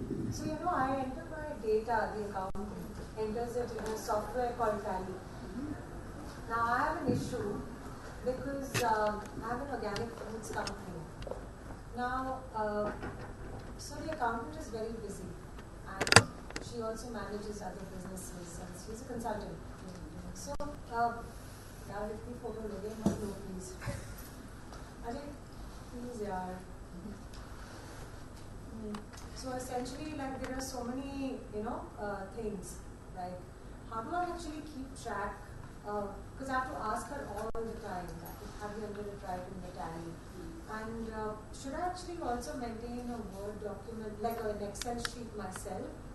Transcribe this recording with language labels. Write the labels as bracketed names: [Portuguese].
[English] So, I enter my data, the account enters it in a software called Tally. Now, I have an issue because I have an organic foods company. Now, so the accountant is very busy and she also manages other businesses and she's a consultant. [Hindi] So, यार इतनी photo लगे मत लो please. अरे please यार. [English] So essentially, like there are so many, things. Like, how do I actually keep track? Because I have to ask her all the time. Have you entered it right in the Tally? And should I actually also maintain a Word document, like an Excel sheet myself?